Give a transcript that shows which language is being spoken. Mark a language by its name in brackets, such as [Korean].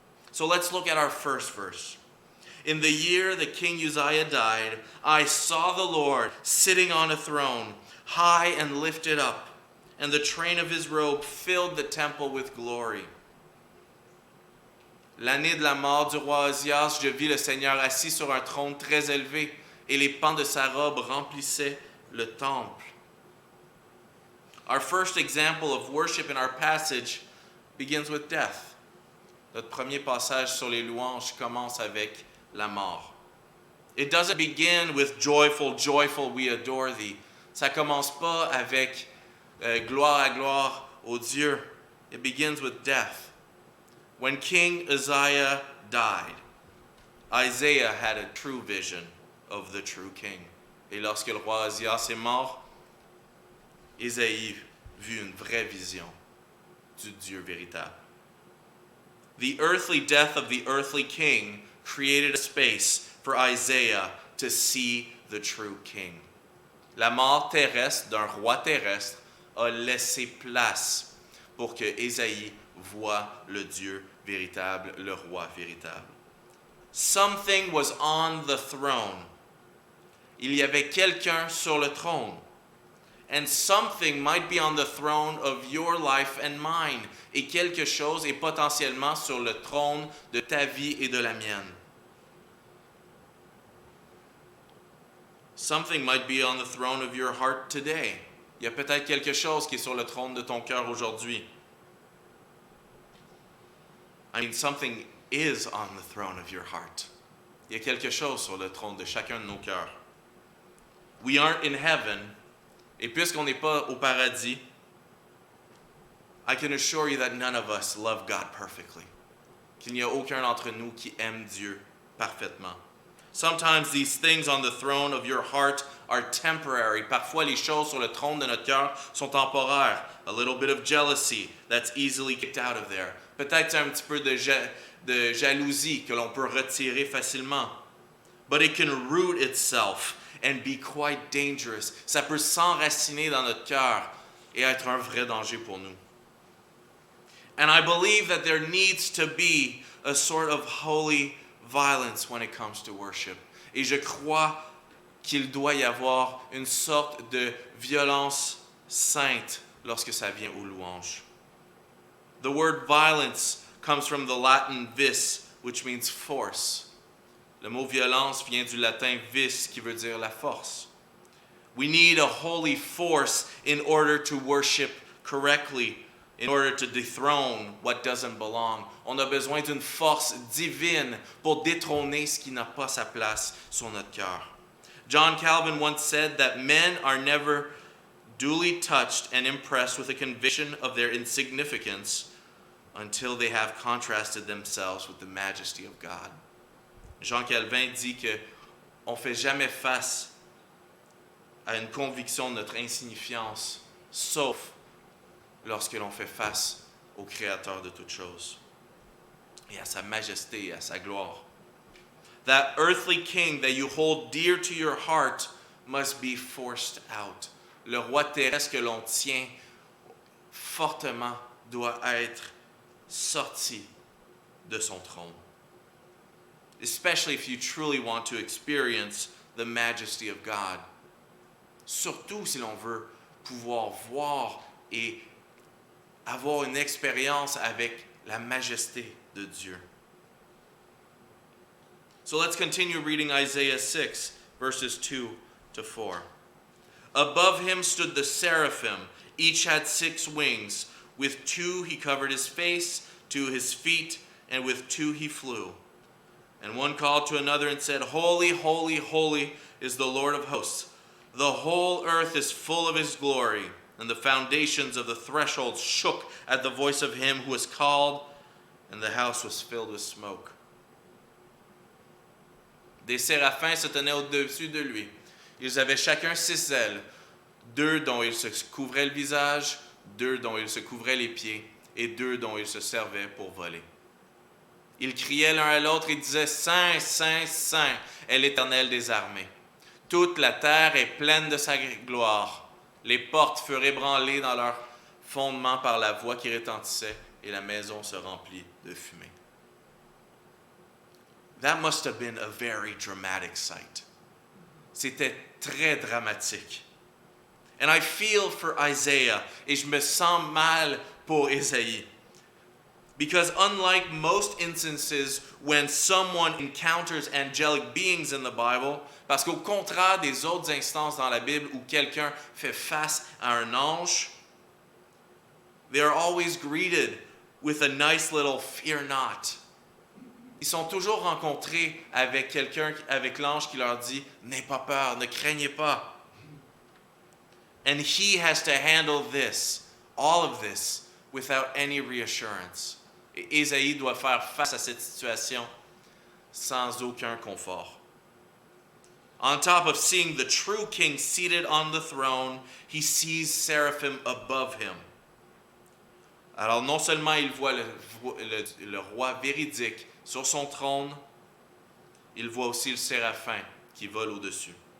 [English] So let's look at our first verse. In the year that King Uzziah died, I saw the Lord sitting on a throne, high and lifted up, and the train of his robe filled the temple with glory. [French] L'année de la mort du roi Ozias, je vis le Seigneur assis sur un trône très élevé, et les pans de sa robe remplissaient le temple. [English] Our first example of worship in our passage begins with death. [French] Notre premier passage sur les louanges commence avec la mort. [English] It doesn't begin with joyful, joyful, we adore thee. [French] Ça commence pas avec gloire à gloire au Dieu. [English] It begins with death. When King Uzziah died, Isaiah had a true vision of the true king. [French] Et lorsque le roi Ozias est mort, Isaïe vit une vraie vision du Dieu véritable. [English] The earthly death of the earthly king created a space for Isaiah to see the true king. [French] La mort terrestre d'un roi terrestre a laissé place pour que Isaïe voit le Dieu véritable, le roi véritable. [English] Something was on the throne. [French] Il y avait quelqu'un sur le trône. [English] And something might be on the throne of your life and mine. [French] Et quelque chose est potentiellement sur le trône de ta vie et de la mienne. [English] Something might be on the throne of your heart today. [French] Il y a peut-être quelque chose qui est sur le trône de ton cœur aujourd'hui. [English] I mean, something is on the throne of your heart. [French] Il y a quelque chose sur le trône de chacun de nos cœurs. [English] We aren't in heaven, [French] et puisqu'on n'est pas au paradis, [English] I can assure you that none of us love God perfectly. [French] Qu'il n'y a aucun d'entre nous qui aime Dieu parfaitement. [English] Sometimes these things on the throne of your heart are temporary. [French] Parfois, les choses sur le trône de notre cœur sont temporaires. [English] A little bit of jealousy, that's easily kicked out of there. [French] Peut-être un petit peu de jalousie que l'on peut retirer facilement. [English] But it can root itself and be quite dangerous. [French] Ça peut s'enraciner dans notre cœur et être un vrai danger pour nous. [English] And I believe that there needs to be a sort of holy violence when it comes to worship. [French] Et je crois qu'il doit y avoir une sorte de violence sainte lorsque ça vient aux louanges. [English] The word violence comes from the Latin vis, which means force. [French] Le mot violence vient du latin vis, qui veut dire la force. [English] We need a holy force in order to worship correctly, in order to dethrone what doesn't belong. [French] On a besoin d'une force divine pour détrôner ce qui n'a pas sa place sur notre cœur. [English] John Calvin once said that men are never duly touched and impressed with a conviction of their insignificance until they have contrasted themselves with the majesty of God. [French] Jean Calvin dit que on fait jamais face à une conviction de notre insignifiance, sauf lorsque l'on fait face au Créateur de toutes choses et à sa majesté et à sa gloire. [English] That earthly king that you hold dear to your heart must be forced out. [French] Le roi terrestre que l'on tient fortement doit être sorti de son trône. [English] Especially if you truly want to experience the majesty of God. [French] Surtout si l'on veut pouvoir voir et avoir une expérience avec la majesté de Dieu. [English] So let's continue reading Isaiah 6, verses 2 to 4. Above him stood the seraphim. Each had 6 wings. With 2 he covered his face, 2 his feet, and with 2 he flew. And one called to another and said, Holy, holy, holy is the Lord of hosts. The whole earth is full of his glory. And the foundations of the threshold shook at the voice of him who was called, and the house was filled with smoke. [French] Des séraphins se tenaient au-dessus de lui. Ils avaient chacun 6 ailes, 2 dont ils se couvraient le visage, 2 dont ils se couvraient les pieds, et 2 dont ils se servaient pour voler. Ils criaient l'un à l'autre et disaient, Saint, Saint, Saint est l'Éternel des armées. Toute la terre est pleine de sa gloire. Les portes furent ébranlées dans leur fondement par la voix qui retentissait et la maison se remplit de fumée. [English] That must have been a very dramatic sight. [French] C'était très dramatique. [English] And I feel for Isaiah, [French] et je me sens mal pour Isaïe. [English] Because unlike most instances when someone encounters angelic beings in the Bible, [French] parce qu'au contraire des autres instances dans la Bible où quelqu'un fait face à un ange, [English] they are always greeted with a nice little fear not. [French] Ils sont toujours rencontrés avec quelqu'un, avec l'ange qui leur dit « N'aie pas peur, ne craignez pas ». [English] And he has to handle this, all of this, without any reassurance. [French] Et Ésaïe doit faire face à cette situation sans aucun confort. [English] On top of seeing the true king seated on the throne, he sees seraphim above him. [French] Alors non seulement il voit le roi véridique sur son trône, il voit aussi le séraphin qui vole au-dessus.